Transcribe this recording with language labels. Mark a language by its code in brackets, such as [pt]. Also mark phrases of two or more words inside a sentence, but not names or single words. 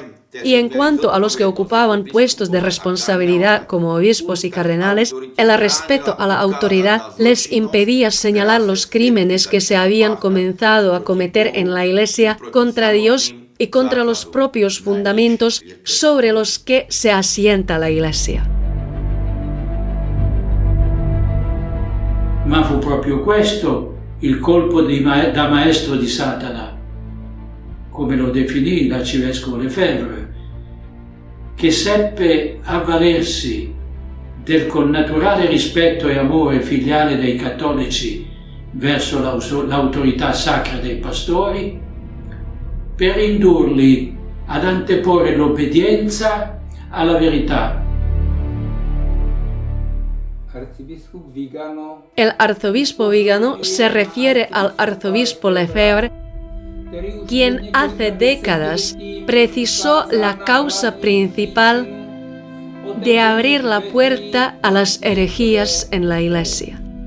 [es] Y en cuanto a los que ocupaban puestos de responsabilidad como obispos y cardenales, el respeto a la autoridad les impedía señalar los crímenes que se habían comenzado a cometer en la Iglesia contra Dios y contra los propios fundamentos sobre los que se asienta la Iglesia. [it] Ma fu proprio questo il colpo da maestro di Satana, come lo definì l'arcivescovo Lefebvre, che seppe avvalersi del connaturale rispetto e amore filiale dei cattolici verso l'autorità sacra dei pastori per indurli ad anteporre l'obbedienza alla verità. [es] El arzobispo Vigano se refiere al arzobispo Lefebvre, quien hace décadas precisó la causa principal de abrir la puerta a las herejías en la Iglesia.